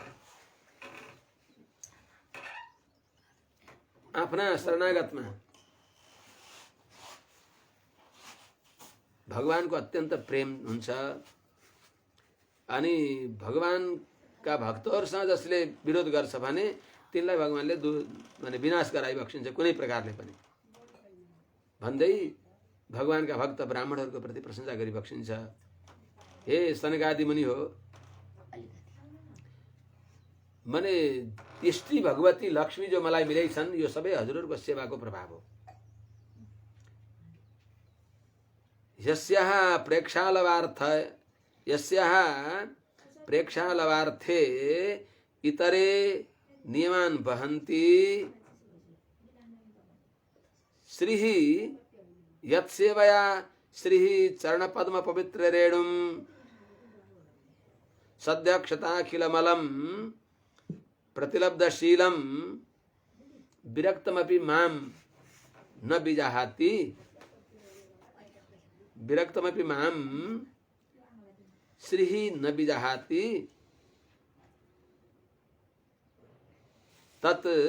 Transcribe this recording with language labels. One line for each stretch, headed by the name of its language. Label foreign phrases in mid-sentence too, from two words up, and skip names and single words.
Nepali: आफ्ना शरणागतमा भगवानको अत्यन्त प्रेम हुन्छ अनि भगवानका भक्तहरूसँग जसले विरोध गर्छ भने तिनलाई भगवानले माने विनाश गराइबक्सिन्छ कुनै प्रकारले पनि भन्दै भगवानका भक्त ब्राह्मणहरूको प्रति प्रशंसा गरिबक्सिन्छ। हे सनकादि मुनि हो माने इष्टि भगवती लक्ष्मी जो मलाई मिलेछन् यो सबै हजुरहरूको सेवाको प्रभाव हो।
Sanskrit: यस्याः प्रेक्षालवार्थे इतरे नियमान वहन्ति श्रीः यत्सेवया श्रीः चरणपद्म पवित्र रेणुं सद्यक्षताखिलमलं प्रतिलब्धशीलं विरक्तमपि मां न विजाहाति विरक्तमपि मां श्रीः न विजाहाति तत्